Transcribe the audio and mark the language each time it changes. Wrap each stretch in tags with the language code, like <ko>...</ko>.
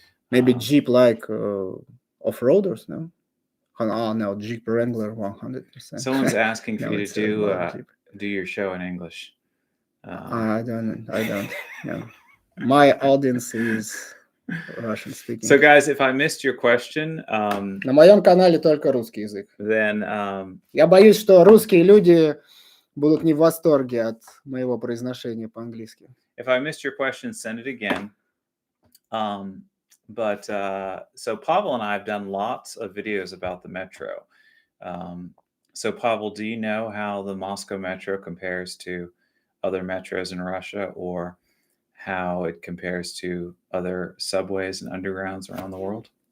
<en>Maybe Jeep off-roaders, no? Oh no, Jeep Wrangler 100%. Someone's asking for you to do your show in English. I don't know. My audience is Russian speaking. So guys, if I missed your question,</en> <ru>на моем канале только русский язык.</ru> <en>Then</en> <ru>я боюсь, что русские люди будут не в восторге от моего произношения по-английски.</ru> <en>If I missed your question, send it again. So Pavel and I have done lots of videos about the metro. So Pavel, do you know how the Moscow metro compares to other metros in Russia, or how it compares to other subways and undergrounds around the world?</en>